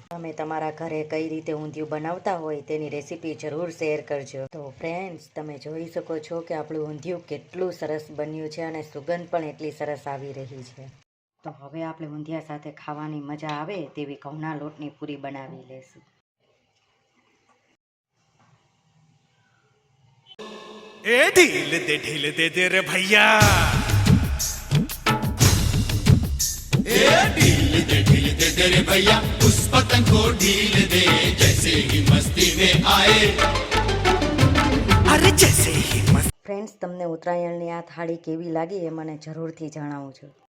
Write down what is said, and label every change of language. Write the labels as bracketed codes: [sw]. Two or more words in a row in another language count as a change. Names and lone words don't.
[gu] તમે તમારા ઘરે કઈ રીતે ઊંધિયું બનાવતા હોય તેની રેસીપી જરૂર શેર કરજો. તો ફ્રેન્ડ્સ, તમે જોઈ શકો છો કે આપણું ઊંધિયું કેટલું સરસ બન્યું છે અને સુગંધ પણ એટલી સરસ આવી રહી છે. તો હવે આપણે ઊંધિયા સાથે ખાવાની મજા આવે તેવી ઘઉંના લોટની પૂરી બનાવી લેશું. [hi] ए ढील दे रे भैया, ए ढील दे रे भैया, उस पतंग को ढील दे जैसे ही मस्ती में आए, अरे जैसे ही [gu] ફ્રેન્ડ્સ, તમને ઉત્તરાયણની આ થાળી કેવી લાગી એ મને જરૂરથી જણાવજો.